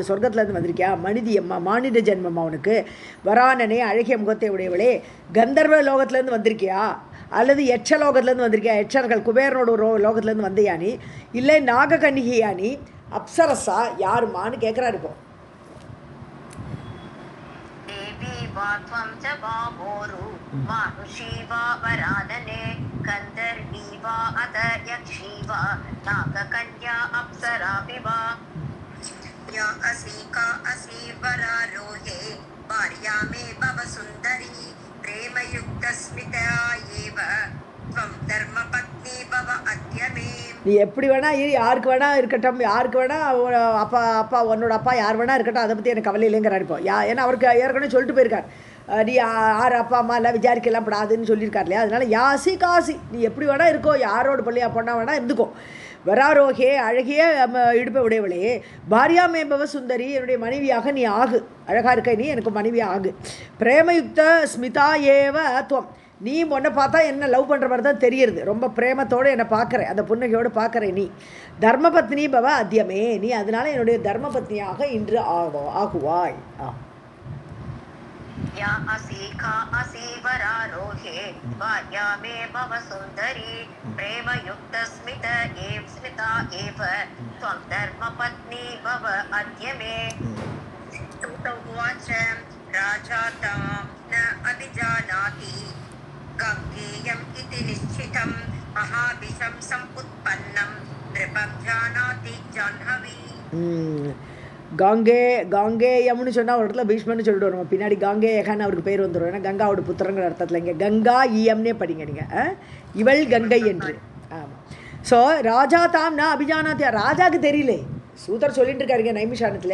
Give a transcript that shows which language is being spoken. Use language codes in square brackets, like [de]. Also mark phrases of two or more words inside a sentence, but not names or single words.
[ta] சொர்க்கத்துலேருந்து வந்திருக்கியா? மனிதியம்மா, மானிட ஜென்மம்மா உனக்கு. வரானனே, அழகிய முகத்தை உடையவளே. கந்தர்வ லோகத்துலேருந்து வந்திருக்கியா அல்லது எச்ச லோகத்துலேருந்து வந்திருக்கியா? எச்சர்கள் குபேரனோட லோகத்துலேருந்து வந்தியா நீ? இல்லை நாககன்னிகையா நீ? அப்சரஸா? யாருமான்னு கேட்குறாரு இப்போ. [sa] वात्वं च वामोरु मानुषी वा वरानने गन्धर्वी वा अत यक्षी वा नागकन्या अप्सरापि वा. या असि का असि वरारोहे भार्या मे भव सुन्दरी प्रेमयुक्तस्मिता एव त्वं धर्मपत्नी भव अद्य मे. [ta] நீ எப்படி வேணா இரு, யாருக்கு வேணா இருக்கட்டும், யாருக்கு வேணா அப்பா உன்னோட அப்பா யார் வேணா இருக்கட்டும், அதை பற்றி எனக்கு கவலை இல்லைங்கிறார் இப்போ. ஏன்னா அவருக்கு ஏற்கனவே சொல்லிட்டு போயிருக்கார், நீ யார் அப்பா அம்மா எல்லாம் விசாரிக்கலாம் படாதுன்னு சொல்லியிருக்கார் இல்லையா? அதனால [sa] यासि कासि, [ta] நீ எப்படி வேணா இருக்கோ, யாரோட பிள்ளையா பொண்ணா வேணா இருந்துக்கோ. வராரோகே, அழகிய இடுப்பை உடையவளே. [sa] भार्या मे भव सुन्दरी, [ta] என்னுடைய மனைவியாக நீ ஆகு. அழகாக இருக்க நீ, எனக்கு மனைவியாக ஆகு. [sa] प्रेमयुक्त स्मिता एव त्वम्, [ta] நீ உன்னை பார்த்தா என்ன லவ் பண்ணுற மாதிரி தான் தெரியுது. ரொம்ப பிரேமத்தோடு என்னை பார்க்குறேன், அந்த புன்னகையோடு பார்க்குறேன். நீ [sa] धर्मपत्नी भव अद्य मे, [ta] நீ அதனால என்னுடைய தர்மபத்னியாக இன்று ஆகுவாய். [sa] या असि का असि वरारोहे भार्या मे भव सुन्दरी प्रेमयुक्तस्मित एव स्मिता एव त्वं धर्मपत्नी भव अद्य मे. उवाच राजा तां न अभिजानाति गङ्गेयम् इति निश्चितं महाविषं समुत्पन्नं नृपं जानाति जाह्नवी. [ta] காங்கேயம்னு சொன்னால் ஒரு இடத்துல பீஷ்மன்னு சொல்லிட்டு வரும், பின்னாடி காங்கேயகான்னு அவருக்கு பேர் வந்துடும். ஏன்னா கங்காவோட புத்திரங்கிற அர்த்தத்தில் இங்கே கங்கா ஈயம்னே படிங்க நீங்கள், இவள் கங்கை என்று. ஆமாம். ஸோ [sa] राजा तां न अभिजानाति, [ta] ராஜாவுக்கு தெரியல, சூதர் சொல்லிட்டு இருக்காருங்க நைமிஷானத்தில்.